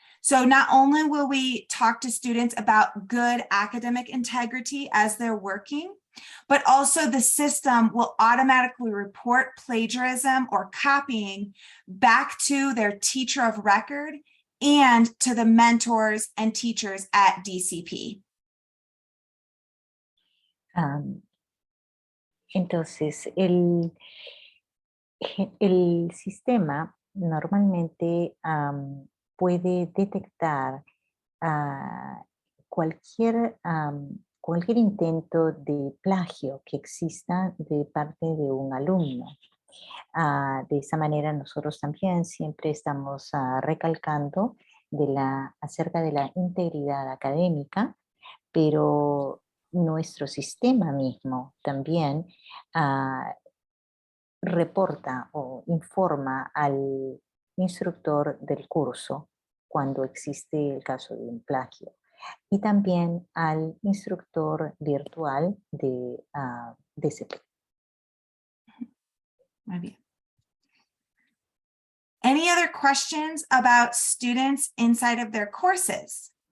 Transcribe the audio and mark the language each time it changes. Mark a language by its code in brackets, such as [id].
[en] So not only will we talk to students about good academic integrity as they're working, but also the system will automatically report plagiarism or copying back to their teacher of record and to the mentors and teachers at DCP. [es] Entonces, el sistema normalmente puede detectar cualquier intento de plagio que exista de parte de un alumno. De esa manera nosotros también siempre estamos recalcando acerca de la integridad académica, pero nuestro sistema mismo también reporta o informa al instructor del curso cuando existe el caso de un plagio y también al instructor virtual de DCP. Muy bien. [en] Any other questions about students inside of their courses?